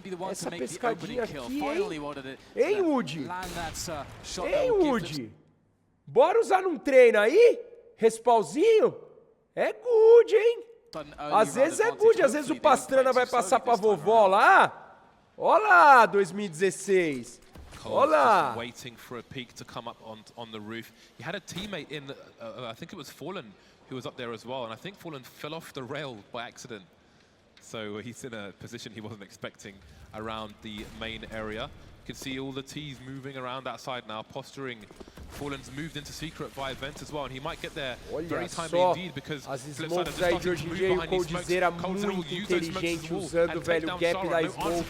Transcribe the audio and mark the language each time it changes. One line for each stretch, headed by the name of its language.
Portuguese: Essa pescadinha aqui, hein? Hein, Woody? Hein, Woody? Bora usar num treino aí? Respawnzinho? É good, hein? Às vezes é good, às vezes o Pastrana vai passar pra vovó lá. Olha lá, 2016. Olha lá.
English: Waiting for a peek to come up on the roof. He had a teammate in, I think it was Fallen, who was up there as well, and I think Fallen fell off the rail by accident. So he's in a position he wasn't expecting around the main area. You can see all the T's moving around that side now, posturing. Fallen's moved into secret via vent as well, and he might get there very timely indeed because
Portuguese: as smokes aí de hoje em dia, o Coldzera muito inteligente usando o velho gap da smoke.